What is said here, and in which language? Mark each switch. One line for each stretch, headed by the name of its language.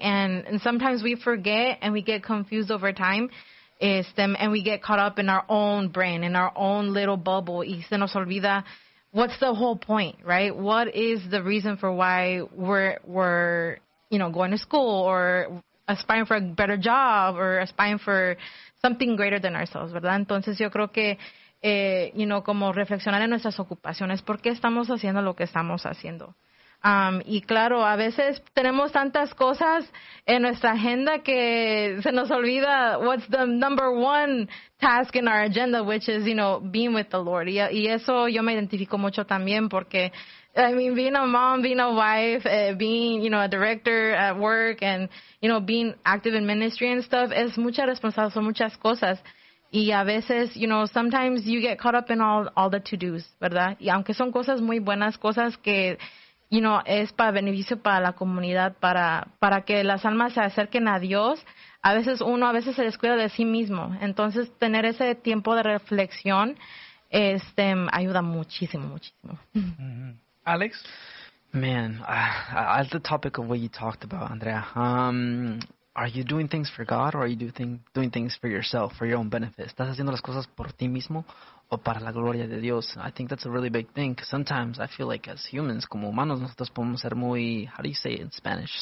English: And sometimes we forget and we get confused over time and we get caught up in our own brain, in our own little bubble.
Spanish: Y se nos olvida,
English: what's the whole point, right? What is the reason for why we're going to school or aspiring for a better job or aspiring for something greater than ourselves, ¿verdad?
Spanish: Entonces yo creo que, como reflexionar en nuestras ocupaciones, ¿por qué estamos haciendo lo que estamos haciendo? Y claro, a veces tenemos tantas cosas en nuestra agenda que se nos olvida
English: what's the number one task in our agenda, which is, being with the Lord.
Spanish: Y eso yo me identifico mucho también porque,
English: being a mom, being a wife, being, a director at work and, being active in ministry and stuff,
Spanish: es mucha responsabilidad, son muchas cosas. Y a veces,
English: sometimes you get caught up in all the to-dos, ¿verdad?
Spanish: Y aunque son cosas muy buenas, cosas que, es para beneficio para la comunidad, para que las almas se acerquen a Dios, a veces uno a veces se descuida de sí mismo. Entonces, tener ese tiempo de reflexión ayuda muchísimo, muchísimo. Mm-hmm. Alex?
English: Man, I like the topic of what you talked about, Andrea. Are you doing things for God or are you doing things for yourself, for your own benefit?
Spanish: ¿Estás haciendo las cosas por ti mismo o para la gloria de Dios?
English: I think that's a really big thing because sometimes I feel like as humans,
Spanish: como humanos, nosotros podemos ser muy,
English: how do you say it in Spanish?